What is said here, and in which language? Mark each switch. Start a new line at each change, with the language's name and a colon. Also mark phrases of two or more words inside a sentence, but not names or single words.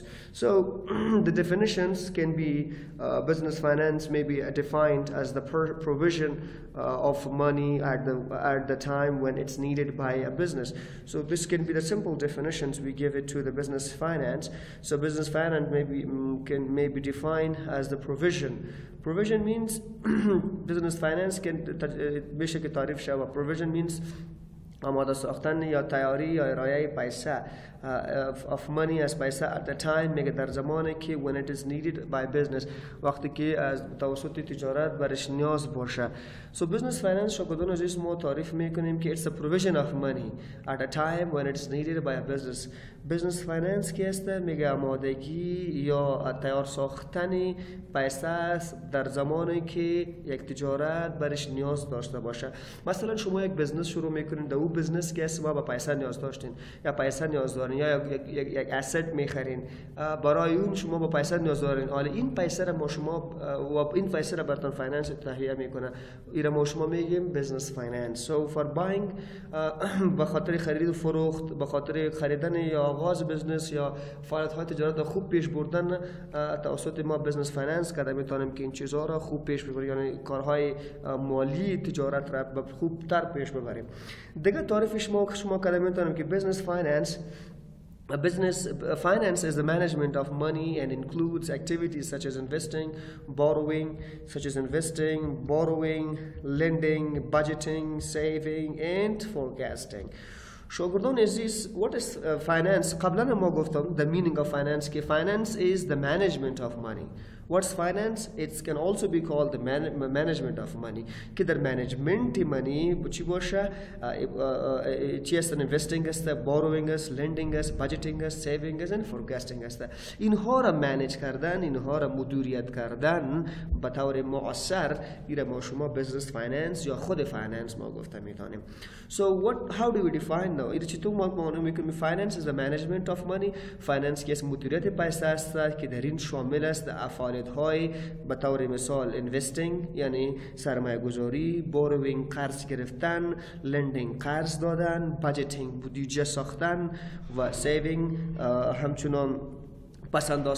English: So the definitions can be business finance may be defined as the provision of money at the time when it's needed by a business. So this can be the simple definitions we give it to the business finance. So business finance may be defined as the provision. Provision means business finance can
Persian: بشه که تعریف شود.
English: Provision means
Persian: آماده ساختن یا تیاری یا ارائه پیسه
English: of money as پیسه at the time
Persian: میگه در زمانی که
English: when it is needed by business،
Persian: وقتی که از توسط تجارت برش نیاز باشه.
English: So business finance
Persian: شاگردان عزیز ما تعریف میکنیم که
English: it's a provision of money at a time when it's needed by a business. Business finance
Persian: که است میگه آمادگی یا تیار ساختن پیسه در زمانی که یک تجارت برش نیاز داشته باشه. مثلا شما یک بزنس شروع میکنید، در اون او بزنس که است ما به پیسه نیاز داشتین یا پیسه نیاز دارین یا یک asset میخرین برای اون شما با پیسه نیاز دارین حالا این پیسه را ما شما و این پیسه را براتون فایننس تهیه میکنه این ما شما میگیم
English: business finance so for buying
Persian: به خاطر خرید و فروخت به خاطر خریدن یا آغاز بزنس یا فعالیت های تجارت خوب پیش بردن توسط ما
English: business finance
Persian: کده میتونیم که این چیزها را خوب پیش ببریم یعنی کارهای مالی تجارت را خوب تر پیش ببریم دیگه تعریف شما کده میتونیم که
English: business finance Business finance is the management of money and includes activities such as investing, borrowing, lending, budgeting, saving and forecasting.
Persian: شاگردان عزیز
English: what is finance
Persian: قبلا ما گفتم
English: the meaning of finance که finance is the management of money. What's finance? It can also be called the management of money.
Persian: که در
English: management money
Persian: چی باشه؟ چی است؟ investing است، borrowing است، lending است، budgeting است، saving است
English: and forecasting
Persian: است. اینها را manage کردن، اینها را مدیریت کردن به طور مؤثر ایره ما شما
English: business finance
Persian: یا خود finance ما گفته میتونیم.
English: So how do we define now?
Persian: ایره چطور ما میکنیم
English: finance is the management of money.
Persian: finance که مدیریت پیسه است که در این شامل است افعال های به طور مثال investing یعنی سرمایه گذاری borrowing قرض گرفتن lending قرض دادن budgeting بودجه ساختن و saving همچنان پسنداز